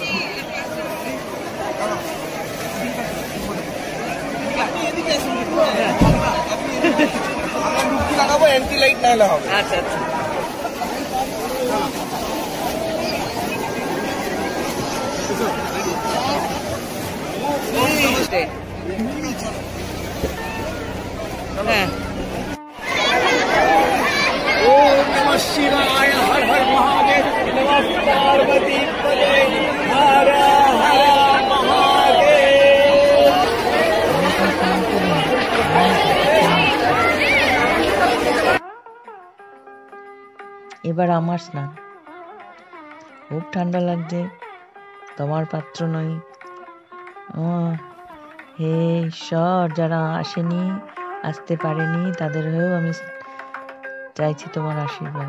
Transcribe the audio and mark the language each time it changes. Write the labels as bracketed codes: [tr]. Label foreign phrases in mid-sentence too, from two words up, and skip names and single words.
[bn] লাগাবো অ্যান্টি লাইট না হবে। আচ্ছা আচ্ছা। হ্যাঁ। [sa] ओम नमः शिवाय, हर हर महादेव, नमः पार्वती पते, हर हर महादेव। [bn] এবার আমার স্নান। খুব ঠান্ডা লাগছে, তোমার পাত্র নই। হে ঈশ্বর, যারা আসেনি, আসতে পারেনি, তাদের হয়েও আমি চাইছি তোমার আশীর্বাদ।